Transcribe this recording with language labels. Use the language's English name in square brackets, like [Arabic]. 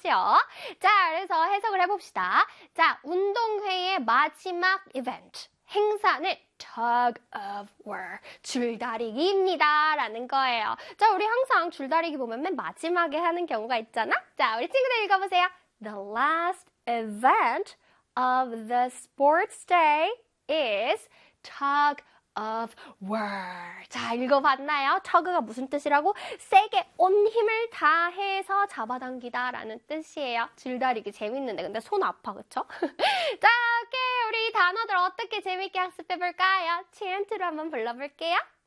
[Korean] 자, 그래서 해석을 해봅시다. 자, 운동회의 마지막 event. 행사는 tug of war, 줄다리기입니다. 라는 거예요. 자, 우리 항상 줄다리기 보면 맨 마지막에 하는 경우가 있잖아? 자, 우리 친구들 읽어보세요. [English] The last event of the sports day is tug of war. [Korean] 자, 읽어봤나요? tug가 무슨 뜻이라고? 세게 온 힘을 다해서 잡아당기다라는 뜻이에요. 줄다리기 재밌는데. 근데 손 아파, 그쵸? 자, 오케이. 우리 단어들 어떻게 재밌게 학습해볼까요? 챈트로 한번 불러볼게요.